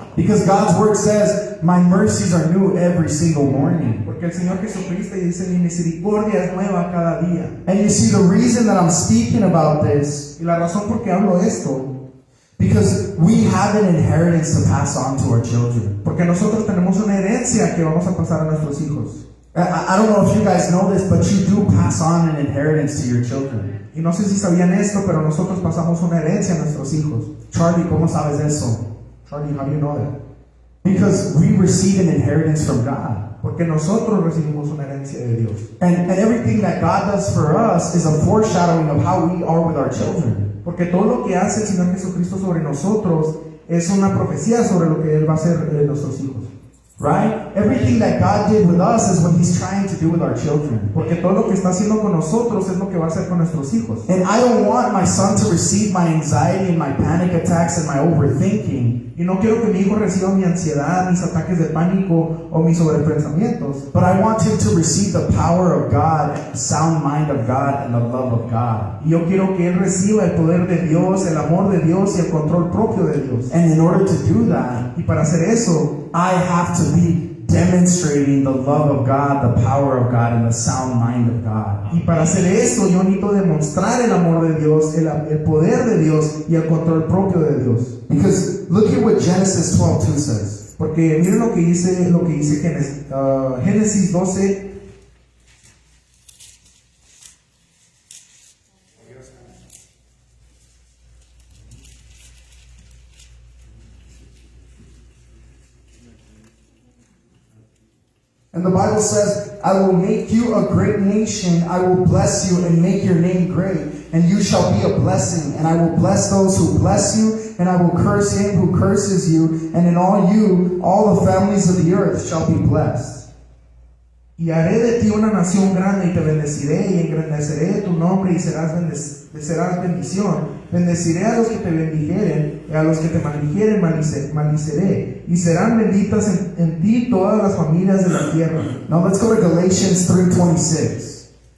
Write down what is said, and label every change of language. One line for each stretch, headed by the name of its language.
English: Because God's word says, my mercies are new every single morning.
Spanish: Porque el Señor Jesucristo dice, mi misericordia es nueva cada día.
English: And you see, the reason that I'm speaking about this,
Spanish: Y la razón por qué hablo esto,
English: because we have an inheritance to pass on to our children.
Spanish: porque nosotros tenemos una herencia que vamos a pasar a nuestros hijos.
English: I don't know if you guys know this, but you do pass on an inheritance to your children.
Spanish: Y no sé si sabían esto, pero nosotros pasamos una herencia a nuestros hijos. Charlie, ¿cómo sabes eso?
English: Charlie, how do you know that? Because we receive an inheritance from God.
Spanish: Porque nosotros recibimos una herencia de Dios.
English: And everything that God does for us is a foreshadowing of how we are with our children.
Spanish: Porque todo lo que hace el Señor Jesucristo sobre nosotros es una profecía sobre lo que Él va a hacer de nuestros hijos.
English: Right? Everything that God did with us is what He's trying to do with our children.
Spanish: Porque todo lo que está haciendo con nosotros es lo que va a hacer con nuestros hijos.
English: And I don't want my son to receive my anxiety and my panic attacks and my overthinking.
Spanish: Y no quiero que mi hijo reciba mi ansiedad, mis ataques de pánico o mis sobrepensamientos.
English: But I want him to receive the power of God, the sound mind of God, and the love of God.
Spanish: Y yo quiero que él reciba el poder de Dios, el amor de Dios y el control propio de Dios.
English: And in order to do that,
Spanish: Y para hacer eso,
English: I have to be demonstrating the love of God, the power of God, and the sound mind of God.
Spanish: y para hacer eso, yo necesito demostrar el amor de Dios, el poder de Dios y el control propio de Dios.
English: Because look at what Genesis 12:2 says.
Spanish: Porque miren lo que dice Génesis 12.
English: And the Bible says, I will make you a great nation, I will bless you and make your name great, and you shall be a blessing, and I will bless those who bless you, and I will curse him who curses you, and in all you, all the families of the earth shall be blessed.
Spanish: Y haré de ti una nación grande y te bendeciré y engrandeceré tu nombre y serás bendición. Bendeciré a los que te bendijeren y a los que te maldijeren maldiciré. Y serán benditas en ti todas las familias de la tierra.
English: Now let's go to Galatians 3:26.